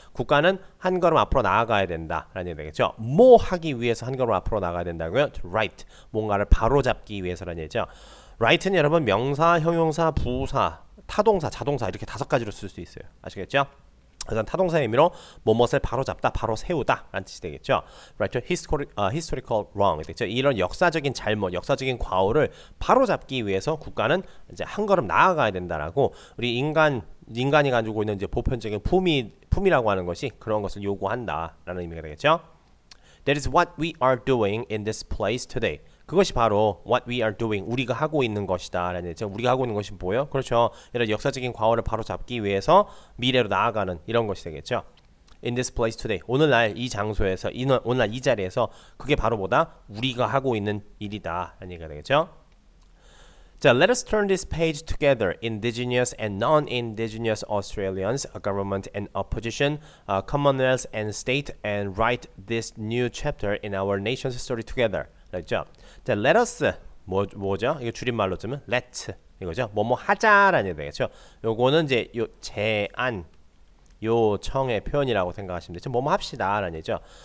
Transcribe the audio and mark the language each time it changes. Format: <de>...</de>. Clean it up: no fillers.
<ko>국가는 한 걸음 앞으로 나아가야 된다라는 얘기 되겠죠. 뭐 하기 위해서 한 걸음 앞으로 나가야 된다고요?</ko> <en>To right.</en> <ko>뭔가를 바로잡기 위해서라는 얘기죠. right는 여러분 명사, 형용사, 부사, 타동사, 자동사 이렇게 5가지로 쓸 수 있어요. 아시겠죠? 그래서 타동사의 의미로 무엇을 바로잡다, 바로 세우다 라는 뜻이 되겠죠.</ko> <en>Right, historical wrong 되겠죠.</en> <ko>이런 역사적인 잘못, 역사적인 과오를 바로잡기 위해서 국가는 이제 한 걸음 나아가야 된다라고 우리 인간이 가지고 있는 이제 보편적인 품위라고 하는 것이 그런 것을 요구한다라는 의미가 되겠죠.</ko> <en>That is what we are doing in this place today.</en> <ko>그것이 바로</ko> <en>what we are doing,</en> <ko>우리가 하고 있는 것이다 라는 얘기죠. 우리가 하고 있는 것이 뭐예요? 그렇죠. 이런 역사적인 과거를 바로 잡기 위해서 미래로 나아가는 이런 것이 되겠죠.</ko> <en>In this place today,</en> <ko>오늘날 이 장소에서, 오늘날 이 자리에서 그게 바로 뭐다? 우리가 하고 있는 일이다 라는 얘기가 되겠죠.</ko> <en>자, let us turn this page together. Indigenous and non-indigenous Australians, government and opposition, Commonwealth and state, and write this new chapter in our nation's story together.</en> <ko>그렇죠? 자,</ko> <en>let us</en> <ko>뭐죠? 이거 줄임말로 쓰면 let 이거죠. 뭐뭐 하자라는 얘기 되겠죠. 요거는 이제 요 제안 요청의 표현이라고 생각하시면 되죠. 뭐뭐 합시다라는 얘기죠.</ko>